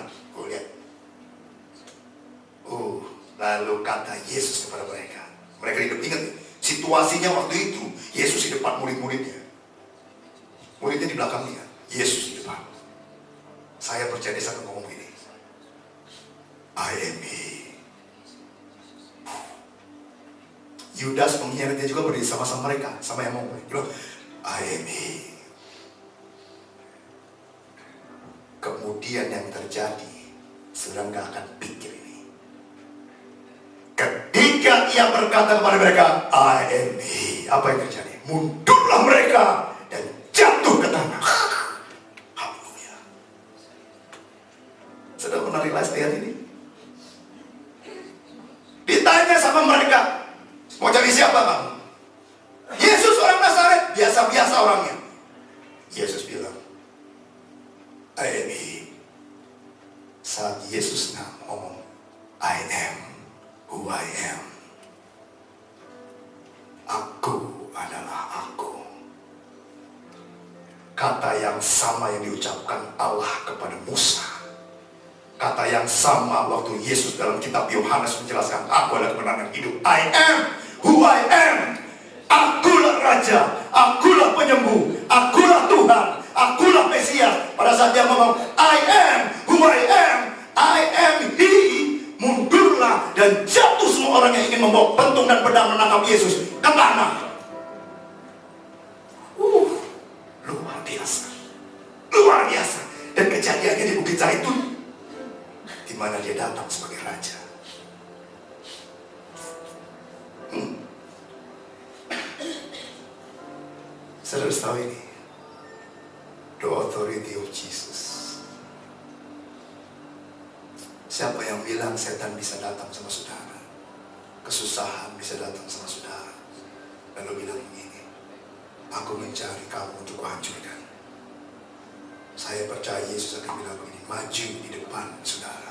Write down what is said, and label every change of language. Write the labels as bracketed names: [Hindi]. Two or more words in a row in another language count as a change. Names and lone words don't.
[Indonesian] Oh, lihat. Lalu kata Yesus kepada mereka. Mereka hidup, ingat situasinya waktu itu. Yesus di depan murid-muridnya. Muridnya di belakang dia. Yesus di depan. Saya percaya dia satu ngomong ini. [English] I am he. [Indonesian] Yudas pengkhianatnya juga berdiri sama-sama mereka, sama yang mau bilang, [English] I am he. [Indonesian] Kemudian yang terjadi, saudara nggak akan pikir ini. Ketika ia berkata kepada mereka, [English] I am he, [Indonesian] apa yang terjadi? Mundurlah mereka dan jatuh ke tanah. Haleluya. Saudara pernah realize ayat ini? Ditanya sama mereka, mau cari siapa kamu? Yesus orang Nazaret, biasa-biasa orangnya. Yesus bilang, [English] I am he. [Indonesian] Saat Yesus ngomong, [English] I am who I am. [Indonesian] Aku adalah aku. Kata yang sama yang diucapkan Allah kepada Musa. Kata yang sama waktu Yesus dalam kitab Yohanes menjelaskan, aku adalah kebenaran hidup. [English] I am who I am. [Indonesian] Akulah Raja, akulah penyembuh, akulah Tuhan, akulah Mesias. Pada saat dia ngomong, [English] I am who I am he. [Indonesian] Mundurlah dan jatuh semua orang yang ingin membawa pentung dan pedang menangkap Yesus ke tanah. Luar biasa. Luar biasa. Dan kejadiannya di Bukit Zaitun, di mana dia datang sebagai raja. Saudara tahu ini, [English] the authority of Jesus. [Indonesian] Siapa yang bilang setan bisa datang sama saudara, kesusahan bisa datang sama saudara, lalu bilang begini, aku mencari kamu untuk kuhancurkan. Saya percaya Yesus akan bilang begini, maju di depan saudara.